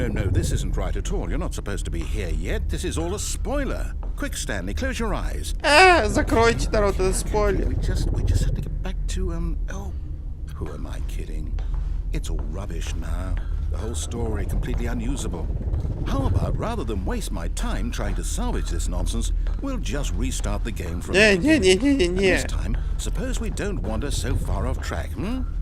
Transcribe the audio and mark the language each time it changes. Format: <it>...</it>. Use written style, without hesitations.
<en>This isn't right at all. You're not supposed to be here yet. This is all a spoiler. Quick, Stanley, close your eyes.</en> <ru>Закройте, народ, это спойлер.</ru> <en>We just have to get back to, oh, who am I kidding? It's all rubbish now. The whole story completely unusable. How about, rather than waste my time trying to salvage this nonsense, we'll just restart the game from the beginning. And this time, suppose we don't wander so far off track, hmm?</en>